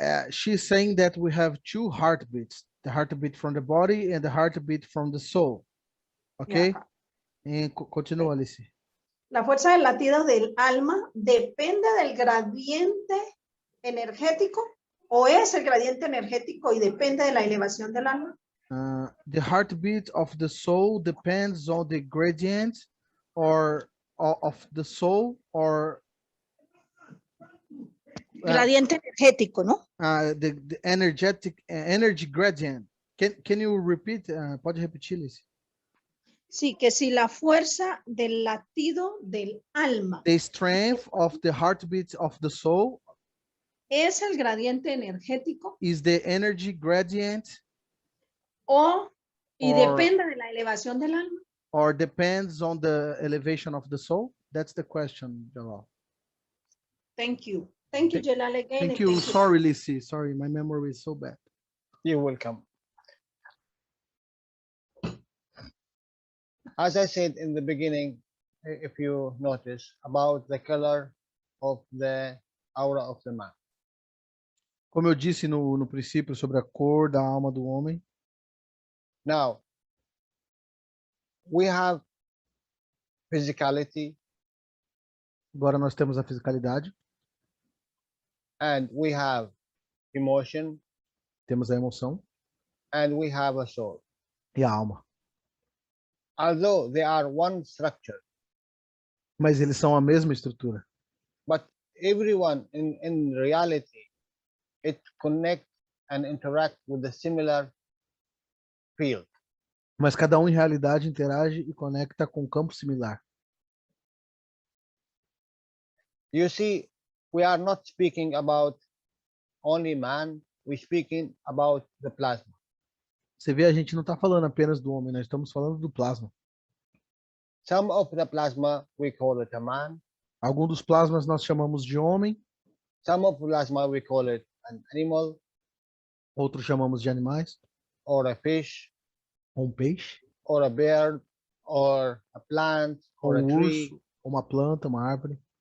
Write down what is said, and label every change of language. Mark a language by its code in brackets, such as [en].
[en] She's saying that we have two heartbeats, the heartbeat from the body and the heartbeat from the soul. Okay? Yeah. [es] Continúa, Alice. La fuerza del latido del alma depende del gradiente energético o es el gradiente energético y depende de la elevación del alma. [en] The heartbeat of the soul depends on the gradient or of the soul or [es] gradiente energético, ¿no? [en] The energy gradient. Can you repeat? [pt] Pode repetir, Liz? [es] Sí, que si la fuerza del latido del alma. [en] The strength of the heartbeat of the soul. [es] Es el gradiente energético. [en] Is the energy gradient. [es] Depende de la elevación del alma. [en] Or depends on the elevation of the soul? That's the question, Jalal. Thank you. Thank you, Jalal, again. Thank you. Sorry, Lissy. Sorry, my memory is so bad. You're welcome. As I said in the beginning, if you notice, about the color of the aura of the man. [pt] Como eu disse no princípio sobre a cor da alma do homem. [en] Now, we have physicality. [pt] Agora nós temos a fisicalidade. [en] And we have emotion. [pt] Temos a emoção. [en] And we have a soul. [pt] E a alma. [en] Although they are one structure. [pt] Mas eles são a mesma estrutura. [en] But everyone in reality, it connects and interact with a similar field. [pt] Mas cada um em realidade interage e conecta com um campo similar. [en] You see, we are not speaking about only man, we're speaking about the plasma. [pt] Você vê, a gente não está falando apenas do homem, nós estamos falando do plasma. [en] Some of the plasma, we call it a man. [pt] Alguns dos plasmas nós chamamos de homem. [en] Some of plasma, we call it an animal. [pt] Outros chamamos de animais. [en] Or a fish. [pt] Ou um peixe. [en] Or a bird. Or a plant. Or a tree. [pt] Urso, ou uma planta, uma árvore.